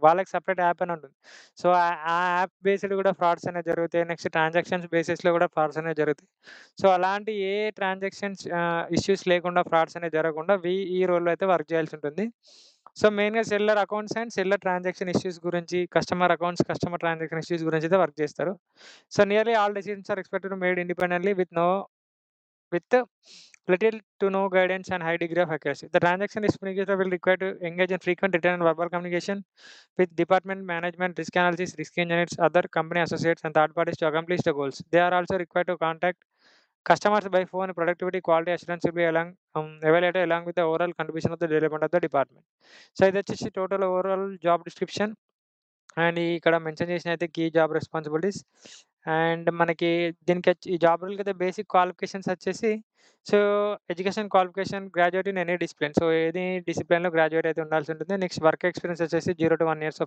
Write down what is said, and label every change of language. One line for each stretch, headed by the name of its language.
Telugu: వాళ్ళకి separate app అని ఉంటుంది. ఆ యాప్ బేస్డ్ గూడా ఫ్రాడ్స్ అనేవి జరుగుతాయి. నెక్స్ట్ ట్రాన్సాక్షన్స్ బేసిస్‌లో గూడా ఫ్రాడ్స్ అనేవి జరుగుతాయి. అలాంటి ఏ ట్రాన్సాక్షన్స్ ఇష్యూస్ లేకుండా ఫ్రాడ్స్ అనేవి జరగకుండా ఈ రోల్‌లో అయితే వర్క్ చేయాల్సి ఉంటుంది. మెయిన్‌గా seller accounts and seller transaction issues గురించి, customer accounts, customer transaction issues గురించి అయితే వర్క్ చేస్తారు.
English: Nearly all decisions are expected made independently with little to no guidance and high degree of accuracy. The transaction investigator will require to engage in frequent written and verbal communication with department management, risk analysis, risk engineers, other company associates, and third parties to accomplish the goals. They are also required to contact customers by phone. Productivity, quality assurance will be evaluated along with the overall contribution of the development of the department.
Telugu: ఇది వచ్చేసి total overall job description. And ఇక్కడ mention చేసినయితే key job responsibilities and మనకి ఈ job రోల్‌కైతే basic qualifications వచ్చేసి so, education qualification graduate in any discipline. ఏది డిసిప్లిన్‌లో graduate అయితే ఉండాల్సి ఉంటుంది. నెక్స్ట్ వర్క్ ఎక్స్‌పీరియన్స్ వచ్చేసి 0-1 ఇయర్స్.